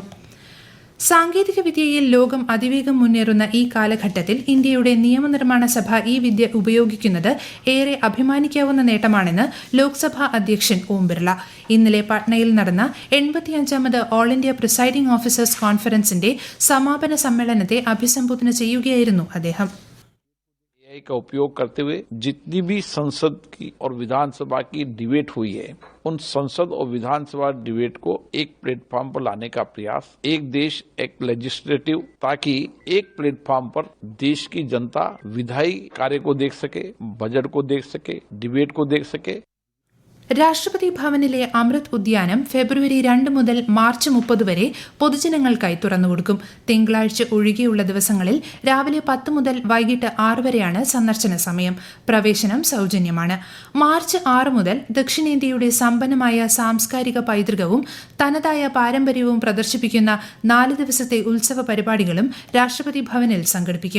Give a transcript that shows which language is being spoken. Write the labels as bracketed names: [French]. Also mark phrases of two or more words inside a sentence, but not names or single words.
[Malayalam] സാങ്കേതിക വിദ്യയിൽ ലോകം അതിവേഗം മുന്നേറുന്ന ഈ കാലഘട്ടത്തിൽ ഇന്ത്യയുടെ നിയമനിർമ്മാണ സഭ ഈ വിദ്യ ഉപയോഗിക്കുന്നത് ഏറെ അഭിമാനിക്കാവുന്ന നേട്ടമാണെന്ന് ലോക്സഭാ അധ്യക്ഷൻ ഓം ബിർള. ഇന്നലെ പട്നയിൽ നടന്ന 85ാമത് ഓൾ ഇന്ത്യ പ്രിസൈഡിംഗ് ഓഫീസേഴ്സ് കോൺഫറൻസിന്റെ സമാപന സമ്മേളനത്തെ അഭിസംബോധന ചെയ്യുകയായിരുന്നു അദ്ദേഹം. [Hindi] AI का उपयोग करते हुए जितनी भी संसद की और विधानसभा की डिबेट हुई है, उन संसद और विधानसभा डिबेट को एक प्लेटफॉर्म पर लाने का प्रयास, एक देश एक लेजिस्लेटिव, ताकि एक प्लेटफॉर्म पर देश की जनता विधायी कार्य को देख सके, बजट को देख सके, डिबेट को देख सके. [Malayalam] രാഷ്ട്രപതി ഭവനിലെ അമൃത് ഉദ്യാനം ഫെബ്രുവരി 2 മുതൽ മാർച്ച് 30 വരെ പൊതുജനങ്ങൾക്കായി തുറന്നുകൊടുക്കും. തിങ്കളാഴ്ച ഒഴികെയുള്ള ദിവസങ്ങളിൽ രാവിലെ 10 മുതൽ വൈകിട്ട് 6 വരെയാണ് സന്ദർശന സമയം. പ്രവേശനം സൌജന്യമാണ്. മാർച്ച് 6 മുതൽ ദക്ഷിണേന്ത്യയുടെ സമ്പന്നമായ സാംസ്കാരിക പൈതൃകവും തനതായ പാരമ്പര്യവും പ്രദർശിപ്പിക്കുന്ന 4 ദിവസത്തെ ഉത്സവ പരിപാടികളും രാഷ്ട്രപതി ഭവനിൽ സംഘടിപ്പിക്കും.